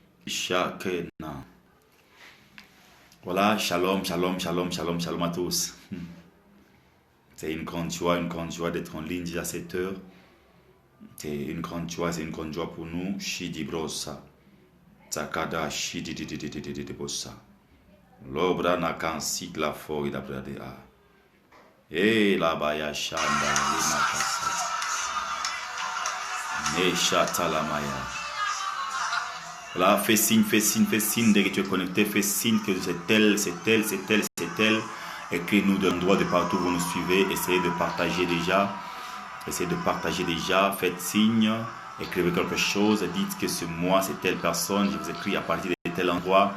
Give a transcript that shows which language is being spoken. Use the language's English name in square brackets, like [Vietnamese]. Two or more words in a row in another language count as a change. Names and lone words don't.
[French] Shakena. Voilà, shalom, shalom, shalom, shalom, shalom à tous. C'est une grande joie d'être en ligne déjà à cette heure. C'est une grande joie pour nous. Shidi brosa. Takada shidi di bosa. L'obra na kansi la foi da bradea. E la baya shanda lina kasa. Ne shata la maya. Voilà, fais signe, dès que tu es connecté, fais signe que c'est tel. Écris-nous d'un droit de partout où vous nous suivez. Essayez de partager déjà. Faites signe, écrivez quelque chose, dites que c'est moi, c'est telle personne, je vous écris à partir de tel endroit.